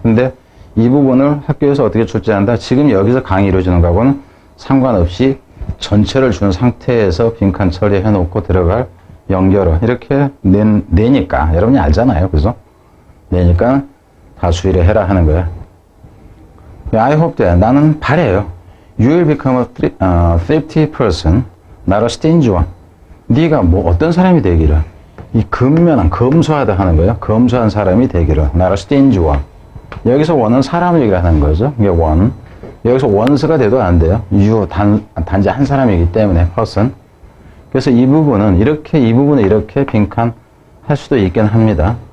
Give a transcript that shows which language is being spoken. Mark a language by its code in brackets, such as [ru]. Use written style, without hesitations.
[ko] 근데 이 부분을 학교에서 어떻게 출제한다? 지금 여기서 강의 이루어지는 거하고는 상관없이 전체를 준 상태에서 빈칸 처리해 놓고 들어갈 연결어. 이렇게 내니까. 여러분이 알잖아요. 그죠? 내니까 다 주의를 해라 하는 거야. [en] I hope that. [ko] 나는 바래요. [en] You will become a thrifty person, not a stingy one. [ko] 네가 뭐 어떤 사람이 되기를. 이 근면한, 검소하다 하는 거예요. 검소한 사람이 되기를. [en] not a stingy one. [ko] 여기서 원은 사람을 얘기하는 거죠. 이게 원. 여기서 원수가 돼도 안 돼요. you 단지 한 사람이기 때문에 person. 그래서 이 부분은 이 부분에 이렇게 빈칸 할 수도 있긴 합니다.